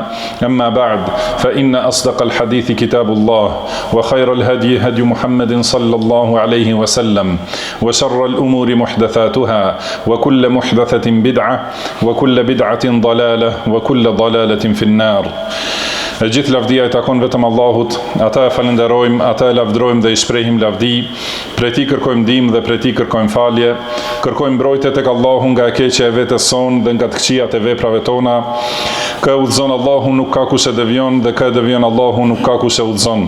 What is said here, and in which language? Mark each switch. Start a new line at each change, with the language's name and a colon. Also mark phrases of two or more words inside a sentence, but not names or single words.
Arabic: أما بعد فإن أصدق الحديث كتاب الله وخير الهدي هدي محمد صلى الله عليه وسلم وشر الأمور محدثاتها وكل محدثة بدعة وكل بدعة ضلالة وكل ضلالة في النار.
Albanian: E gjithë lavdia i takon vetëm Allahut, ata e falenderojmë, ata e lavdrojmë dhe i shprehim lavdi, prej tij kërkojmë ndihmë dhe prej tij kërkojmë falje, kërkojmë mbrojtje tek Allahu nga e keqja e vetes son dhe nga të këqijat e veprave tona. Kë udhëzon Allahu nuk ka kush e devion dhe kë devion Allahu nuk ka kush e udhëzon.